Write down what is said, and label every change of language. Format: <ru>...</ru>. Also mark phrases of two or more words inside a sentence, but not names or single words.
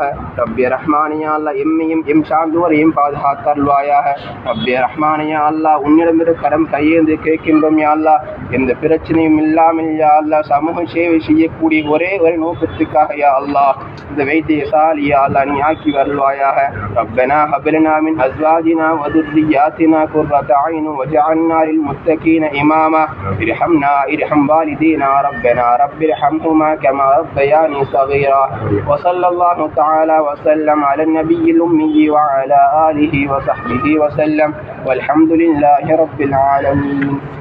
<ar>ربي رحمن يا الله</ar> <ta>எம்மையும் எம் சார்ந்தோரையும் பாதுகாத்தருள்வாயாக.</ta> <ar>ربي رحمن يا الله</ar> <ta>உன்னிடமிரு கரம் கையேந்து கேட்கின்றோம்</ta> <ar>يا الله</ar> <ta>எந்த பிரச்சனையும் இல்லாமல்</ta> <ar>يا الله</ar> <ta>சமூக சேவை செய்யக்கூடிய ஒரே ஒரு நோக்கத்துக்காக</ta> <ar>يا الله</ar> <ta>இந்த வைத்தியசாலை</ta> <ar>يا الله</ar> <ta>நீ ஆக்கி வருள்வாயாக.</ta> <ar>ربنا هب لنا من أزواجنا وذرياتنا قرة أعين واجعلنا للمتقين إماما. ارحم والدينا ربنا رب ارحمهما كما ربياني صغيرا. وصلى الله تعالى وسلم على النبي الأمي وعلى آله وصحبه وسلم والحمد لله رب العالمين.</ar>